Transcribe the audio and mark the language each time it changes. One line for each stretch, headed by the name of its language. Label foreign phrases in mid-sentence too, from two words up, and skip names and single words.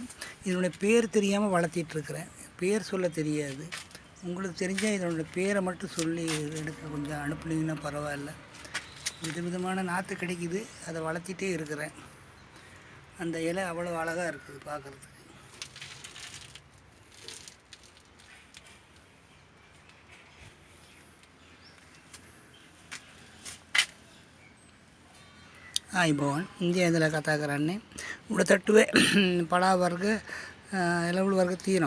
Tamil: இதனுடைய பேர் தெரியாமல் வளர்த்திட்ருக்கிறேன். பேர் சொல்ல தெரியாது. உங்களுக்கு தெரிஞ்சால் இதனுடைய பேரை மட்டும் சொல்லி எனக்கு கொஞ்சம் அனுப்புனீங்கன்னா பரவாயில்ல. விதவிதமான நாற்று கிடைக்குது, அதை வளர்த்திட்டே இருக்கிறேன். அந்த இலை அவ்வளோ அழகாக இருக்குது பார்க்குறதுக்கு.
Sinhala: ආයිබෝන් ඉන්දියා ඉඳලා කතා කරන්නේ. උඩ තට්ටුවේ පලා වර්ග එළවලු වර්ග තියෙනවා.